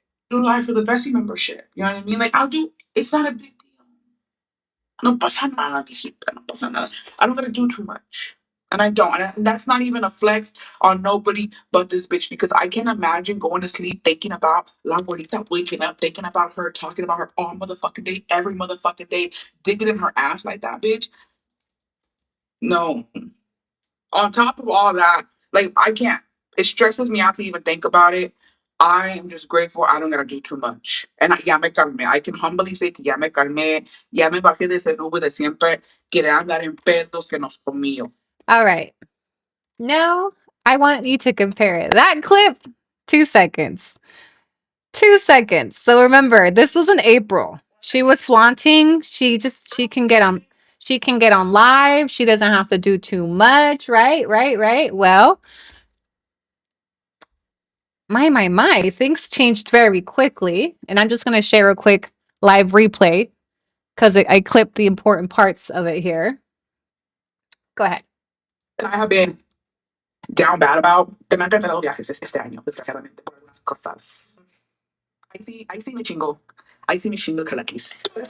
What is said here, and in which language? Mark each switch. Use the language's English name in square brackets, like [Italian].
[English] do live for the Bessie membership. You know what I mean? Like, I'll do. It's not a big deal. [Spanish] No pasa nada, mijita, no pasa nada. [English] I don't gotta do too much. And I don't. And that's not even a flex on nobody but this bitch, because I can't imagine going to sleep thinking about La Abuelita, waking up thinking about her, talking about her all motherfucking day, every motherfucking day, digging in her ass like that, bitch. No. On top of all that, like, I can't. It stresses me out to even think about it. I am just grateful I don't gotta do too much. And [Spanish] ya me calmé. [English] I can humbly say [Spanish] que ya me calmé, ya me bajé de ese nube de siempre, querer andar en pedos que no son míos. [English] All right. Now, I want you to compare that clip. 2 seconds. 2 seconds. So remember, this was in April. She was flaunting. She can get on live. She doesn't have to do too much, right? Well, my, things changed very quickly. And I'm just going to share a quick live replay because I clipped the important parts of it here. Go ahead. And I have been down bad about. [Spanish] Te me han cancelado viajes este año, desgraciadamente, por algunas cosas. Ahí sí me chingo. Ahí sí me chingo calaquis.